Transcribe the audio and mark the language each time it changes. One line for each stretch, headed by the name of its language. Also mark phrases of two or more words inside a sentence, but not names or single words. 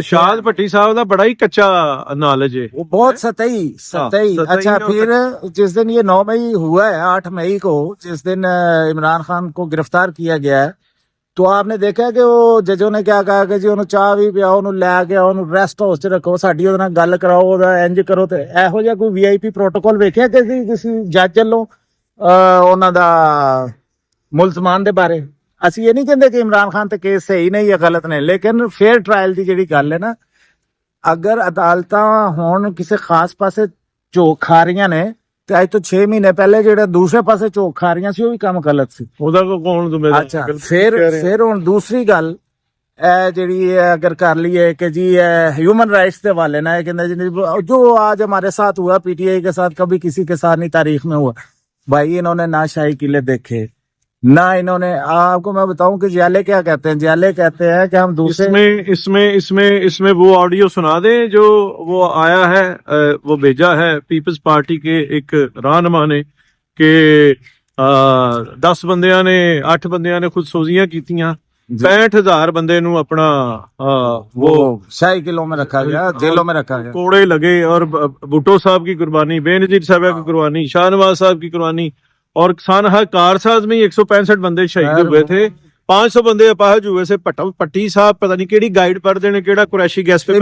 Urdu: ارشاد بھٹی صاحب کا بڑا ہی کچا نالج ہے. وہ بہت سطحی. سطحی اچھا اور پھر جس دن یہ 9 مئی ہوا ہے، 8 مئی کو جس دن عمران خان کو گرفتار کیا گیا ہے، تو آپ نے دیکھا کہ وہ ججوں نے کیا کہا کہ جی
Punjabi: انہوں چاہ بھی پیا، انہوں لے کے انہوں ریسٹ ہاؤس 'ਚ رکھو، ساڈی ਉਹਦੇ ਨਾਲ ਗੱਲ ਕਰਾਓ, ਉਹਦਾ ਇੰਜ ਕਰੋ. ਤੇ ਇਹੋ ਜਿਹਾ ਕੋਈ VIP ਪ੍ਰੋਟੋਕਾਲ ਵੇਖਿਆ ਕਿਸੇ ਜੱਜ ਵੱਲੋਂ ਉਹਨਾਂ ਦਾ ਮੁਲਜ਼ਮਾਨ ਦੇ ਬਾਰੇ? ਅਸੀਂ ਇਹ ਨਹੀਂ ਕਹਿੰਦੇ ਕਿ ਇਮਰਾਨ ਖਾਨ ਤੇ ਕੇਸ ਸਹੀ ਨੇ ਜਾਂ ਗਲਤ ਨੇ, ਲੇਕਿਨ
English: fair trial
Punjabi: ਦੀ ਜਿਹੜੀ ਗੱਲ ਹੈ ਨਾ, ਅਗਰ ਅਦਾਲਤਾਂ ਹੁਣ ਕਿਸੇ ਖਾਸ ਪਾਸੇ ਝੋਕ ਖਾ ਰਹੀਆਂ ਨੇ ਤੇ ਅੱਜ ਤੋਂ 6 ਮਹੀਨੇ ਪਹਿਲੇ ਜਿਹੜੇ ਦੂਸਰੇ ਪਾਸੇ ਝੋਕ ਖਾ ਰਹੀਆਂ ਸੀ ਉਹ ਵੀ ਕੰਮ ਗਲਤ ਸੀ. ਉਹਦਾ ਕੌਣ ਜ਼ਿੰਮੇਵਾਰ? ਅੱਛਾ ਫਿਰ ਹੁਣ ਦੂਸਰੀ ਗੱਲ ਇਹ ਜਿਹੜੀ ਹੈ ਅगर ਕਰ ਲਈਏ
Urdu: کہ جی
English: human rights
Urdu: کے حوالے نہ کہ جو آج ہمارے ساتھ ہوا PTI کے ساتھ کبھی کسی کے ساتھ نہیں تاریخ میں ہوا. بھائی انہوں نے نہ شاہی قلعے دیکھے، نہ انہوں نے، آپ کو میں بتاؤں کہ جیالے کیا کہتے ہیں، جیالے کہتے ہیں کہ ہم دوسرے اس میں وہ آڈیو سنا دیں جو وہ آیا ہے، وہ بھیجا ہے پیپلز پارٹی کے ایک رہنما نے کہ
Punjabi: 10 بندیاں نے 8 بندیاں نے خود سوزیاں کیتیاں، 65,000 بندے نو اپنا وہ
Urdu: شاہی قلعوں میں رکھا گیا، جیلوں میں رکھا گیا. کوڑے لگے، اور بھٹو صاحب کی قربانی، بے نظیر صاحب کی قربانی، شاہ نواز صاحب کی قربانی، اور سانحہ کارساز میں 165 بندے شہید ہوئے تھے، 500 بندے اپاہج
Punjabi: ہوئے سے. پٹی صاحب پتہ نہیں کیڑی گائیڈ پڑھ دینے، کیڑا قریشی گیس پہ